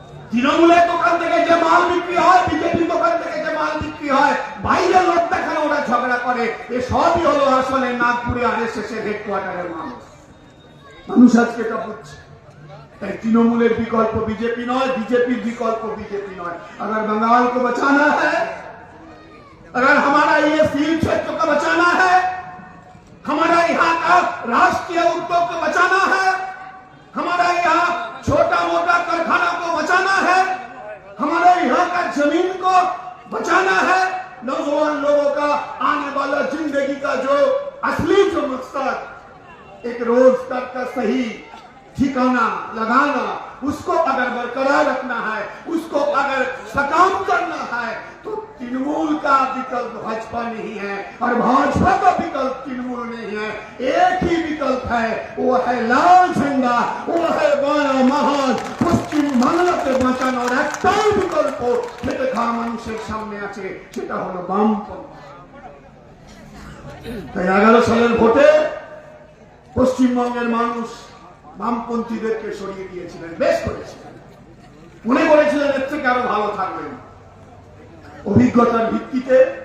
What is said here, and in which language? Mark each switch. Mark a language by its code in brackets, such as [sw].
[bn] তৃণমূলের দোকান থেকে যে মাল বিক্রি হয়, বিজেপির দোকান থেকে যে মাল বিক্রি হয়, বাইরের লোক দেখানো ওরা ঝগড়া করে, এ সবই হলো আসলে নাগপুরে আরএসএস এর হেডকোয়ার্টারের মানুষ। মানুষ আজকে এটা বুঝছে। তাই তৃণমূলের বিকল্প বিজেপি নয়, বিজেপির বিকল্প বিজেপি নয়। [hi] अगर बंगाल को बचाना है, अगर हमारा ये सील क्षेत्र को बचाना है, हमारा यहाँ का राष्ट्रीय उद्योग को बचाना है, हमारा यहाँ छोटा मोटा कारखाना को बचाना है, हमारे यहाँ का जमीन को बचाना है, नौजवान लोगों का आने वाला जिंदगी का जो असली जो मकसद एक रोजगार का सही ठिकाना लगाना, उसको अगर बरकरार रखना है, उसको अगर सकाम करना है, तो तृणमूल का विकल्प भाजपा नहीं है और भाजपा का विकल्प तृणमूल नहीं है। एक ही विकल्प है, वो है लाल झंडा, वो है बाया महान [bn] পশ্চিম বাংলাকে বাঁচানোর একটাই বিকল্প, খেটে খাওয়া মানুষের সামনে আছে, সেটা হলো বামপন্থী। তাই 11 সালের ভোটে পশ্চিমবঙ্গের মানুষ বামপন্থীদেরকে সরিয়ে দিয়েছিলেন, বেশ করেছিলেন, মনে করেছিলেন এর থেকে আরো ভালো থাকবেন অভিজ্ঞতার ভিত্তিতে।